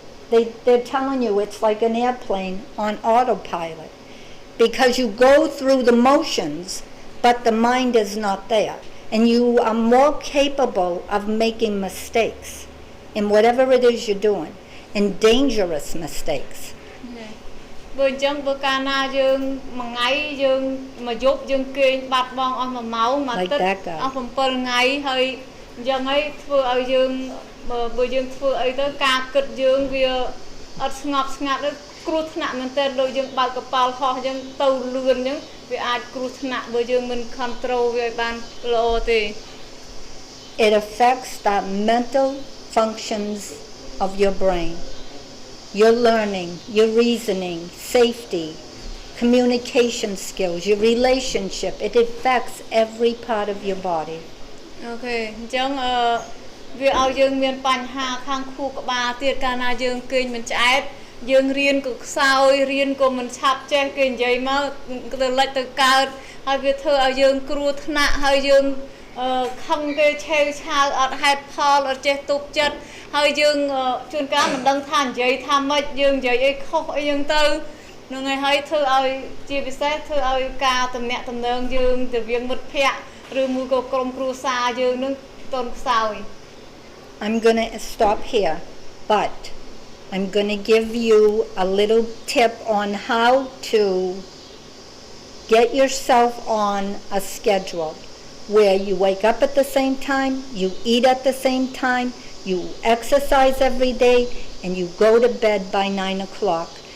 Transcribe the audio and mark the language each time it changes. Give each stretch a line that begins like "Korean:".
English: they're telling you it's like an airplane on autopilot because you go through the motions, but the mind is not there. And you are more capable of making mistakes in whatever it is you're doing, and dangerous mistakes.
Khmer: បើអញ្ចឹងបើកាលណាយើងមួយថ្ងៃយើងមួយយប់យើងគេងបាត់បង់អស់1ម៉ោងមួយទឹកអស់7ថ្ងៃហើយអញ្ចឹងហើយធ្វើឲ្យយើងបើយើងធ្វើអីទៅការគិតយើងវាអត់ស្ងប់ស្ងាត់ដូចគ្រោះថ្នាក់មែនទែនដូចយើងបើកកប៉ាល់ហោះអញ្ចឹងទៅលឿនអញ្ចឹងវាអាចគ្រោះថ្នាក់បើយើងមិន control វាឲ្យបានល្អទេ
English: It affects the mental functions of your brain. Your learning, your reasoning, safety, communication skills, your relationship. It affects every part of your body. Okay.
Khmer: អញ្ចឹងវាឲ្យយើងមានបញ្ហាខាងខួរក្បាលទៀតកាលណាយើងគេងមិនឆ្អែតយើងរៀនក៏ខ្សោយរៀនក៏មិនឆាប់ចេះគេនិយាយមកទៅលិចទៅកើតហើយវាធ្វើឲ្យយើងគ្រោះថ្នាក់ហើយយើង ខឹងគេឆេវឆាវអត់ហេតុផលអត់ចេះទប់ចិត្តហើយយើងជួនកាលមិនដឹងថានិយាយថាម៉េចយើងនិយាយអីខុសអីយ៉ាងទៅនឹងហើយធ្វើឲ្យជាពិសេសធ្វើឲ្យការតំណាក់តំណងយើងទៅវាមិត្តភ័ក្តិឬមួយក៏ក្រុមគ្រួសារយើងនឹងតន់ខ្សោយ
English: I'm going to stop here, but I'm going to give you a little tip on how to get yourself on a schedule where you wake up at the same time, you eat at the same time, you exercise every day, and you go to bed by 9 o'clock.